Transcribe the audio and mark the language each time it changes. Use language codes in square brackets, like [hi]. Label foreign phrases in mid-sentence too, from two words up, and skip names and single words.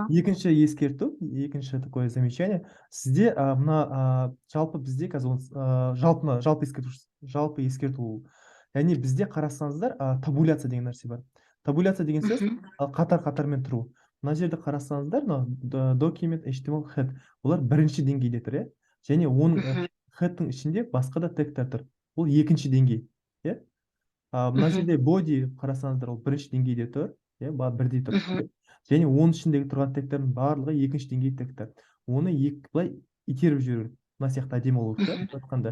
[kk] Екінші ескерту, екінші [ru] такое замечание. [kk] Сізде мына жалпы бізде қазір жалпы ескерту. Яғни бізде қарасаңыздар, табуляция деген нәрсе бар. Табуляция деген сөз қатар-қатармен тұру. Мына жерде қарасаңыздар, [en] document, HTML, head. [kk] Олар бірінші деңгейде тұр, иә? Және оның headтің ішінде басқа да тегтер тұр. Ол екінші деңгей, иә? Мына жерде body қарасаңыздар, ол бірінші деңгейде тұр, иә? Бірдей тұр. Және оның ішіндегі тұрған тегтердің барлығы екінші деңгей тегтер. Оны былай итеріп жіберу. Мына сияқты әдемі болу керек, айтқанда.